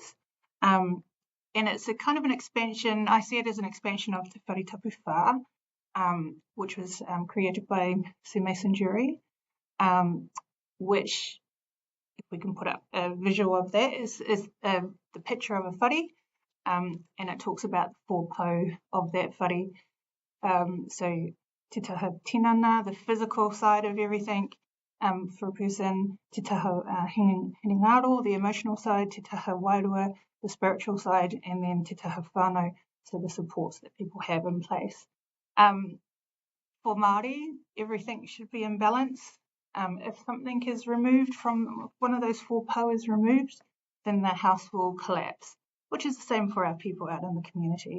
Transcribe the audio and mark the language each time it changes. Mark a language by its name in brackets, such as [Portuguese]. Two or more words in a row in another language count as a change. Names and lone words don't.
[English] And it's a kind of an expansion, I see it as an expansion of Te Whare Tapu Whā, which was created by Sir Mason Jury, which, if we can put up a visual of that, is the picture of a whare. And it talks about the 4 po of that whare. [Māori] So te taha tinana, [English] the physical side of everything for a person, [Māori] te taha hinengaro, [English] the emotional side, [Māori] te taha wairua, [English] the spiritual side, and then [Māori] te taha whānau, [English] so the supports that people have in place. For Māori, everything should be in balance. If something is removed from one of those 4 po is removed, then the house will collapse, which is the same for our people out in the community.